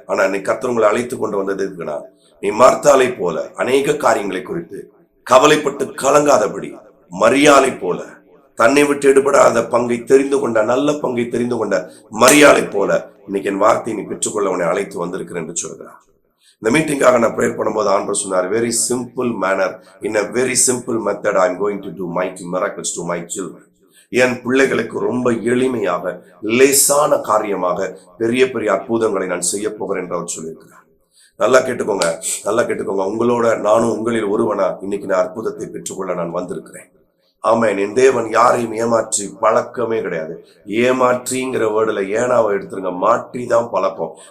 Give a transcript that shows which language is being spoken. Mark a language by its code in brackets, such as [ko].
[ta] ஆனா இன்னைக்கு கர்த்தர் உங்களை அழைத்து கொண்டு வந்தது இருக்குன்னா, நீ மார்த்தாளை போல அநேக காரியங்களை குறித்து கவலைப்பட்டு கலங்காதபடி, மரியாதை போல தன்னை விட்டு எடுபடாத பங்கை தெரிந்து கொண்ட, நல்ல பங்கை தெரிந்து கொண்ட மரியாதை போல இன்னைக்கு என் வார்த்தையை நீ பெற்றுக்கொள்ள உன்னை அழைத்து வந்திருக்கிறேன் என்று சொல்கிறார். இந்த மீட்டிங்காக நான் ப்ரேயர் பண்ணும்போது ஆண்டவர் சொன்னார், [en] Very simple manner, in a very simple method I am going to do mighty miracles to my children. [ta] என் பிள்ளைகளுக்கு ரொம்ப எளிமையாக, லேசான காரியமாக பெரிய பெரிய அற்புதங்களை நான் செய்ய போகிறேன் என்று அவர் சொல்லியிருக்கிறார். நல்லா கேட்டுக்கோங்க, நல்லா கேட்டுக்கோங்க. உங்களோட நானும் உங்களில் ஒருவனா இன்னைக்கு நான் அற்புதத்தை பெற்றுக்கொள்ள நான் வந்திருக்கிறேன். ஆமென். என் தேவன் யாரையும் ஏமாற்றி பழக்கமே கிடையாது. ஏமாற்றிங்கிற வேர்டுல ஏனாவை எடுத்துருங்க, மாற்றி தான் பழக்கம்.